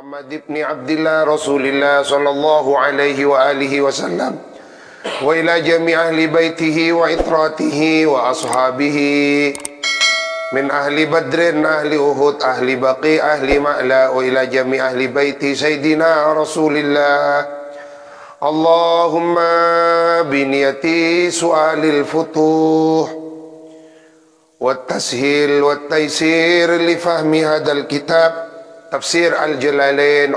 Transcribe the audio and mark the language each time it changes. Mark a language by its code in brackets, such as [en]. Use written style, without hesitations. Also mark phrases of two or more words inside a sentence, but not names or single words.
[ar] ابن عبد الله رسول الله صلى الله عليه وآله وسلم وإلى جميع أهل بيته وعترته وأصحابه من أهل بدر، أهل أحد، أهل البقيع، أهل المعلى وإلى جميع أهل بيت سيدنا رسول الله. اللهم بنية سؤال الفتوح والتسهيل والتيسير لفهم هذا الكتاب تفسير الجلالين.